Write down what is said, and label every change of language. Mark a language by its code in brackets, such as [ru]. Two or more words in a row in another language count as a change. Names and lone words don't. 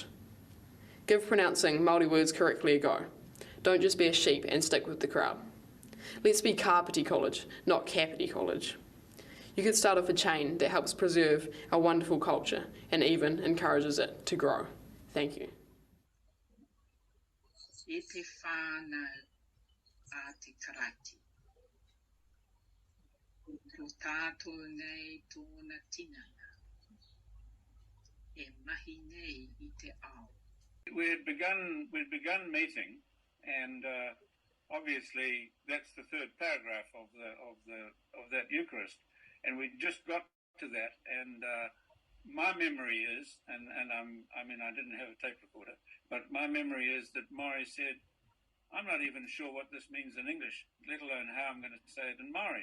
[en] Give pronouncing Māori words correctly a go. Don't just be a sheep and stick with the crowd. Let's be kāpiti college, not kapiti college. You could start off a chain that helps preserve our wonderful culture and even encourages it to grow. Thank you. [mi] E te whānau a te karati. Ko tātou nei tōna tinana. E mahi nei I te ao. [en] We'd begun meeting, and obviously that's the third paragraph of that Eucharist, and we just got to that. And my memory is, and I didn't have a tape recorder, but my memory is that Māori said, "I'm not even sure what this means in English, let alone how I'm going to say it in Māori."